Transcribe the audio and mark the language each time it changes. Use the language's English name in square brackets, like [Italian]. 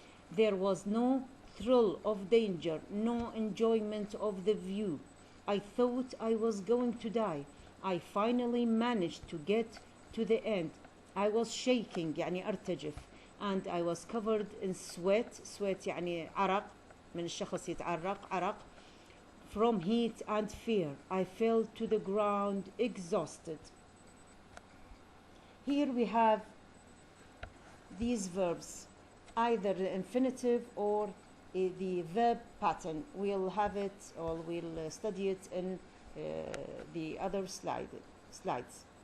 [English] There was no thrill of danger, no enjoyment of the view. I thought I was going to die. I finally managed to get to the end. I was shaking, [Arabic] يعني أرتجف, [English] and I was covered in sweat. [Arabic] Sweat يعني عرق, من الشخص يتعرق, عرق, [English] from heat and fear. I fell to the ground exhausted. Here we have these verbs, either the infinitive or the verb pattern. We'll have it or we'll study it in the other slides.